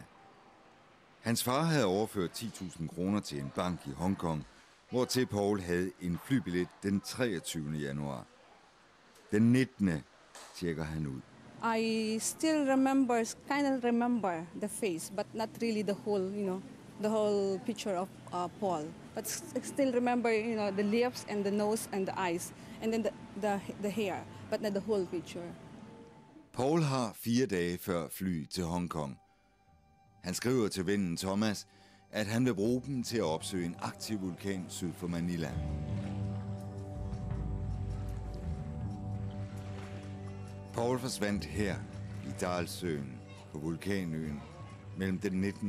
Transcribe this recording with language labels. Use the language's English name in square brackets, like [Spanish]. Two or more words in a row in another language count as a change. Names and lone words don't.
[Danish] Hans far havde overført 10.000 kroner til en bank i Hongkong, hvortil Paul havde en flybillet den 23. januar. Den 19. tjekker han ud. [English] I still remember the face, but not really the whole picture of Paul. But I still remember, the lips and the nose and the eyes, and then the hair, but not the whole picture. [Danish] Paul har 4 dage før fly til Hongkong. Han skriver til vennen Thomas, at han vil bruge dem til at opsøge en aktiv vulkan syd for Manila. Paul forsvandt her i Dalsøen på vulkanøen mellem den 19.